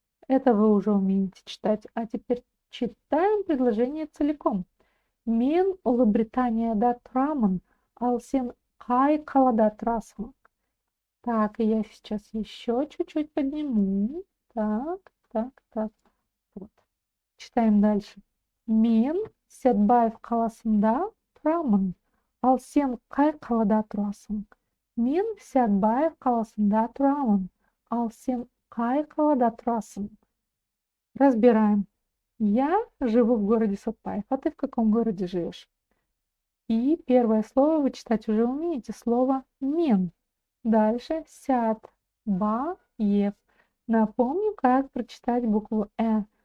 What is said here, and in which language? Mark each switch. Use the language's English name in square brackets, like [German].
[Russian] Это вы уже умеете читать. А теперь читаем предложение целиком. [Kazakh] Мен Ұлыбританияда тұрамын, ал сен қай қалада тұрасың? [Russian] Так, и я сейчас еще чуть-чуть подниму. Так. Вот. Читаем дальше. [Kazakh] Мен Сәтбаев қаласында тұрамын, ал сен қай қалада тұрасың? Мен Сәтбаев қаласында тұрамын, ал сен қай қалада тұрасың? [Russian] Разбираем. Я живу в городе Сәтбаев, а ты в каком городе живешь? И первое слово вы читать уже умеете, слово мен. Дальше Сәтбаев. Напомню, как прочитать букву Э.